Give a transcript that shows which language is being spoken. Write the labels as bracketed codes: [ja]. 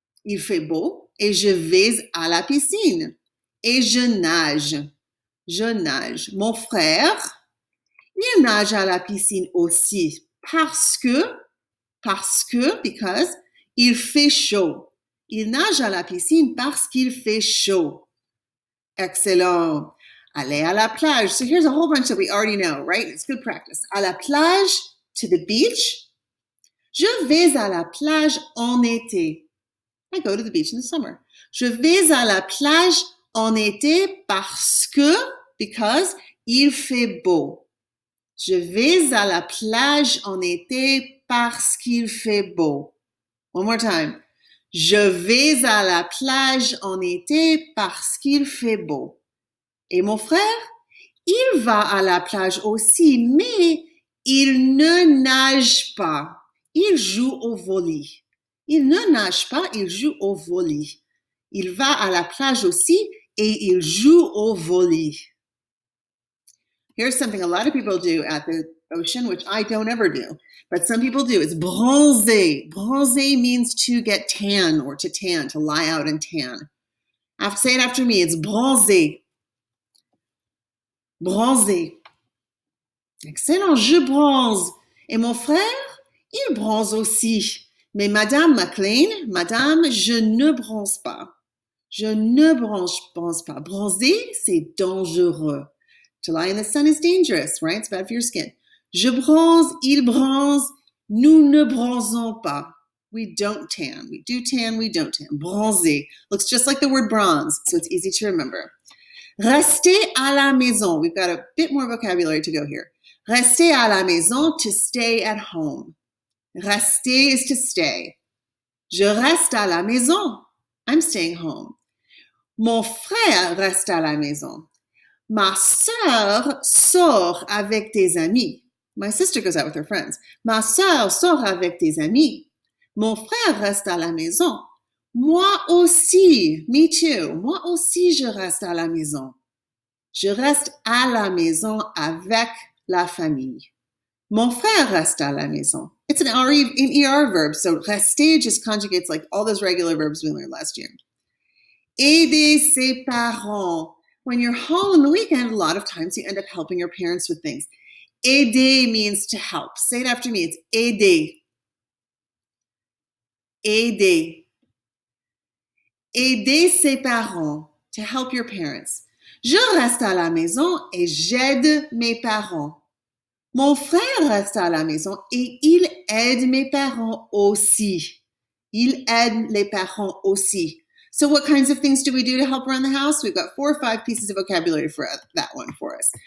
[fr] Il fait beau et je vais à la piscine. Et je nage. Je nage. Mon frère, il nage à la piscine aussi parce que, [en] because, [fr] il fait chaud. Il nage à la piscine parce qu'il fait chaud. [en] Excellent. [fr] Aller à la plage. [en] So here's a whole bunch that we already know, right? It's good practice. [fr] À la plage, [en] to the beach. [fr] Je vais à la plage en été. [en] I go to the beach in the summer. [fr] Je vais à la plage en été [en] because [fr] il fait beau. Je vais à la plage en été parce qu'il fait beau. [en] One more time. [fr] Je vais à la plage en été parce qu'il fait beau. Et mon frère, il va à la plage aussi, mais il ne nage pas. Il joue au volley. Il ne nage pas, il joue au volley. Il va à la plage aussi et il joue au volley. [en] Here's something a lot of people do at the ocean, which I don't ever do, but some people do. It's bronzer. Bronzer means to get tan or to tan, to lie out and tan. Say it after me. It's bronzer. [fr] Bronzer. Excellent, je bronze. Et mon frère, il bronze aussi. Mais Madame McLean, Madame, je ne bronze pas. Je ne bronze pas. Bronzer, c'est dangereux. [en] To lie in the sun is dangerous, right? It's bad for your skin. [fr] Je bronze, il bronze, nous ne bronzons pas. [en] We don't tan. We do tan, we don't tan. Bronzer looks just like the word bronze, so it's easy to remember. [fr] Rester à la maison. [en] We've got a bit more vocabulary to go here. [fr] Rester à la maison, [en] to stay at home. Rester is to stay. [fr] Je reste à la maison. [en] I'm staying home. [fr] Mon frère reste à la maison. Ma sœur sort avec des amis. [en] My sister goes out with her friends. [fr] Ma sœur sort avec des amis. Mon frère reste à la maison. Moi aussi, [en] me too. [fr] Moi aussi, je reste à la maison. Je reste à la maison avec la famille. Mon frère reste à la maison. [en] It's an ER verb, so rester just conjugates like all those regular verbs we learned last year. [fr] Aider ses parents. [en] When you're home on the weekend, a lot of times you end up helping your parents with things. Aider means to help. Say it after me. It's aider. [fr] Aider. Aider ses parents. [en] To help your parents. [fr] Je reste à la maison et j'aide mes parents. Mon frère reste à la maison et il aide mes parents aussi. Il aide les parents aussi. [en] So what kinds of things do we do to help around the house? We've got 4 or 5 pieces of vocabulary for that one for us.